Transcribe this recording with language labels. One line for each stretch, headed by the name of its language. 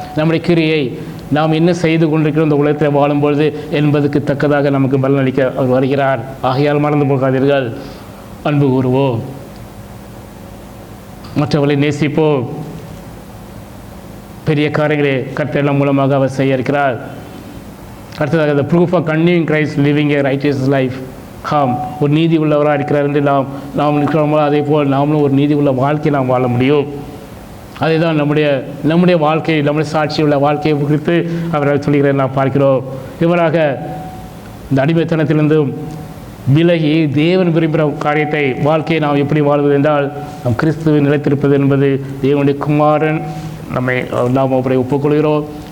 Tamil: நம்முடைய கிரியை நாம் என்ன செய்து கொண்டிருக்கிறோம் இந்த உலகத்தில் வாழும்பொழுது என்பதற்கு தக்கதாக நமக்கு பலனளிக்க அவர் வருகிறார். ஆகையால் மறந்து போகாதீர்கள், அன்பு கூறுவோம், மற்றவர்களை நேசிப்போம். பெரிய காரியங்களே கர்த்தர் மூலமாக அவர் செய்ய இருக்கிறார். அடுத்ததாக
English: the proof of continuing Christ living a righteous life.
Tamil: ஒரு நீதி உள்ளவராக இருக்கிறார் என்று நாம் இருக்கிறோமோ அதே போல் நாமளும் ஒரு நீதி உள்ள வாழ்க்கையை நாம் வாழ முடியும். அதே தான் நம்முடைய வாழ்க்கை, நம்முடைய சாட்சி உள்ள வாழ்க்கையை குறித்து அவர் சொல்கிறேன் நாம் பார்க்கிறோம். இவராக இந்த அடிமைத்தனத்திலிருந்தும் விலகி தேவன் விரும்புகிற காரியத்தை வாழ்க்கையை நாம் எப்படி வாழ்வது என்றால் நாம் கிறிஸ்துவை நிலைத்திருப்பது என்பது தேவனுடைய குமாரன் நாம் அவரை ஒப்புக்கொள்கிறோம்.